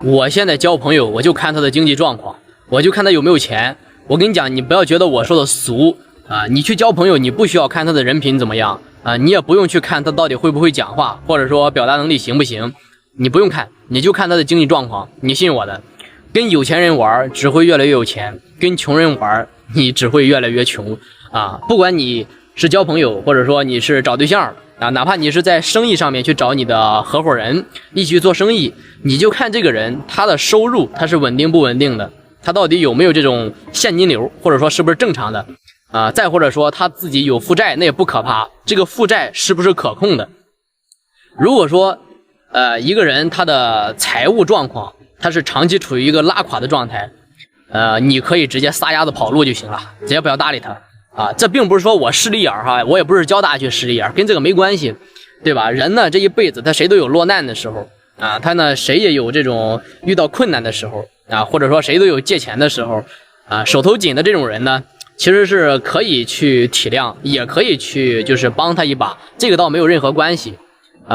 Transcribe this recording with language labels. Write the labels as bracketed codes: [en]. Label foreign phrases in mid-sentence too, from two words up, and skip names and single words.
[zh] 我現在交朋友，我就看他的经濟狀況，我就看他有沒有錢。我跟你講，你不要覺得我說的俗啊，你去交朋友，你不需要看他的人品怎麼樣啊，你也不用去看他到底會不會講話，或者說表達能力行不行，你不用看，你就看他的經濟狀況。你信我的，跟有錢人玩只會越來越有錢，跟窮人玩你只會越來越窮啊！不管你是交朋友，或者說你是找對象啊，哪怕你是在生意上面去找你的合夥人一起去做生意，你就看這個人他的收入他是穩定不穩定的，他到底有沒有這種現金流，或者說是不是正常的啊？再或者說他自己有負債，那也不可怕，這個負債是不是可控的？如果說一個人他的財務狀況他是長期處於一個拉垮的狀態，你可以直接撒丫子跑路就行了，直接不要搭理他啊！这並不是說我势利眼哈，我也不是教大家去勢利眼，跟這個沒關係，對吧？人呢這一輩子他誰都有落難的時候啊，他呢誰也有這種遇到困難的時候啊，或者說誰都有借錢的时候啊，手頭緊的這種人呢，其實是可以去體諒，也可以去就是幫他一把，這個倒沒有任何關係啊。